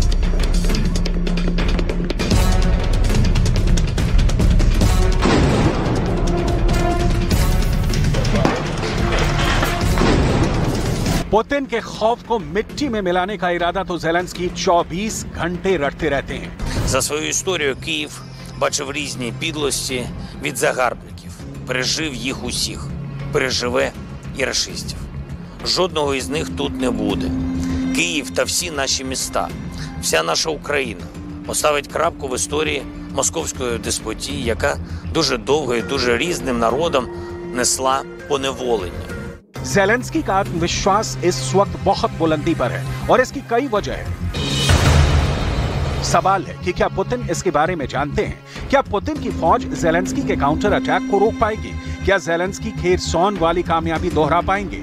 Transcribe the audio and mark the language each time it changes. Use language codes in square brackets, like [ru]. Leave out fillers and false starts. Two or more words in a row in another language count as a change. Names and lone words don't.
[hi] पुतिन के खौफ को मिट्टी में मिलाने का इरादा तो ज़ेलेंस्की 24 घंटे रटते रहते हैं। [uk] За свою історію Київ бачив різні підлості від загарбників. Пережив їх усіх. Переживе і рашистів. Жодного із них тут не буде. Київ та всі наші міста, вся наша Україна поставить крапку в історії московської деспотії, яка дуже довго і дуже різним народам несла поневолення. [hi] ज़ेलेंस्की का आत्मविश्वास इस वक्त बहुत बुलंदी पर है और इसकी कई वजह है। सवाल है कि क्या पुतिन इसके बारे में जानते हैं? क्या पुतिन की फौज ज़ेलेंस्की के [en] counter attack [hi] को रोक पाएगी? क्या ज़ेलेंस्की खेरसॉन वाली कामयाबी दोहरा पाएंगे?